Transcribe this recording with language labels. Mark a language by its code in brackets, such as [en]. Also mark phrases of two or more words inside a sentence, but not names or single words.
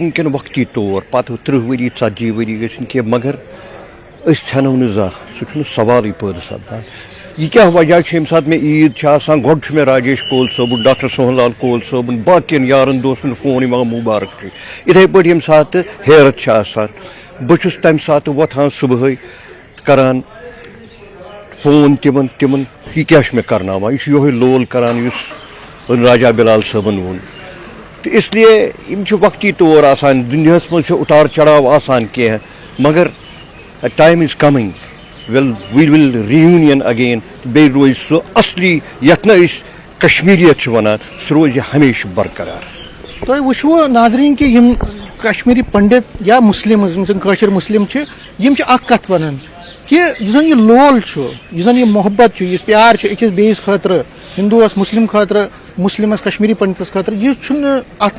[ks] وٕنکیٚن وقتی طور پتہٕ 30 ؤری 40 ؤری گژھِنۍ کینٛہہ مگر أسۍ ژھٮ۪نو نہٕ زانٛہہ سُہ چھُنہٕ سوالٕے پٲدٕ سپدان یہِ کیٛاہ وجہ چھُ ییٚمہِ ساتہٕ مےٚ عیٖد چھِ آسان گۄڈٕ چھُ مےٚ راجیش کول صٲبُن ڈاکٹر سوہن لال کول صٲبُن باقین یارن دوستن فون یِوان مُبارک چھُ یِتھٕے پٲٹھۍ ییٚمہِ ساتہٕ حیرت چھِ آسان بہٕ چھُس تمہِ ساتہٕ وۄتھان صبحٲے کران فون تِمن یہِ کیٛاہ چھُ مےٚ کرناوان یہِ چھُ یِہوے لول کران یُس راجا بِلال صٲبن ووٚن تہٕ اس لیے یِم چھِ وقتی طور آسان دُنیاہس منٛز چھُ اُتار چڑاو آسان کینٛہہ مگر [en] time is coming we will reunion again [ks] بیٚیہِ روزِ سُہ اصلی یتھ نہٕ أسۍ کشمیٖریت چھِ ونان سُہ روزِ ہمیشہٕ برقرار تۄہہِ وٕچھوٕ ناظریٖن کہِ یِم کشمیٖری پنڈت یا مُسلِمٕز یِم زن کٲشِر مُسلِم چھِ یِم چھِ اکھ کتھ ونان کہِ یُس زن یہِ لول چھُ یُس زن یہِ محبت چھُ یہِ پیار چھُ أکِس بیٚیِس خٲطرٕ ہندوٗوس مُسلِم خٲطرٕ مُسلِمس کشمیٖری پنڈتس خٲطرٕ یہِ چھُنہٕ اتھ